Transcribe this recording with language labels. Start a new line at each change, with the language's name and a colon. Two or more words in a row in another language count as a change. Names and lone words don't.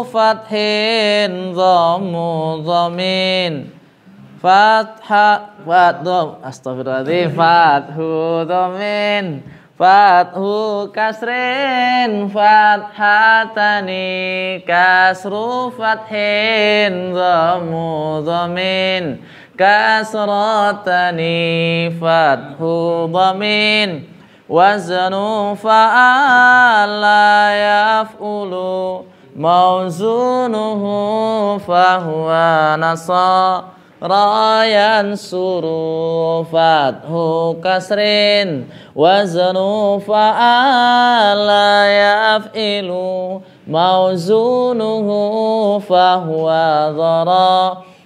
Arabic: فتحٍ ضمُّ ضمٍّ فتحَ فتحُ أستغفر الله العظيم فتحُ ضمٍّ فتحُ كسرٍ فتحتانِ كسرُ فتحٍ ضمُّ ضمٍّ كسرتانِ فتحُ ضمٍّ وزنُ فَعَلَ يَفْعُلُ موزونه فهو نصر ينصر فتح كسر وزن فعل يفعل موزونه فهو ضرَ